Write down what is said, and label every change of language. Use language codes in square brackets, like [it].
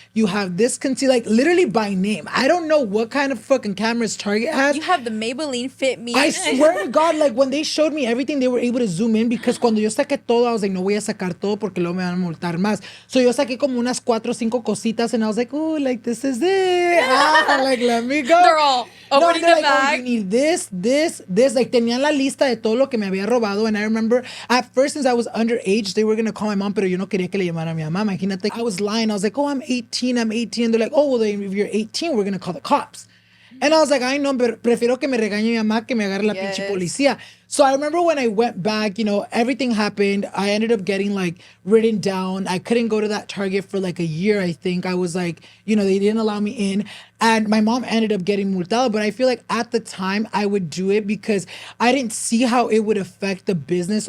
[en] You have this like literally by name. I don't know what kind of fucking cameras Target has. You have the Maybelline Fit Me. I swear to God, like when they showed me everything, they were able to zoom in because [es] cuando yo saqué todo, [en] I was like, [es] no voy a sacar todo porque luego me van a multar más. [en] So [es] yo saqué como unas 4 o 5 cositas [en] and I was like, oh, like this is it. Like let me go. They're all opening they're the like, oh, bag. you need this. [es] Like tenían la lista de todo lo que me había robado. [en] And I remember at first, since I was underage, they were going to call my mom, [es] pero yo no quería que le llamara a mi mamá. Imagínate, [en] I was lying. I was like, oh, I'm 18. And they're like, oh, well, then if you're 18, we're going to call the cops. And I was like, I know, [es] pero prefiero que me regañe mi mamá que me agarre la pinche policía. [en] So I remember when I went back, you know, everything happened. I ended up getting like written down. I couldn't go to that Target for like a year, I think. I was like, you know, they didn't allow me in. And my mom ended up getting multada. But I feel like at the time I would do it because I didn't see how it would affect the business.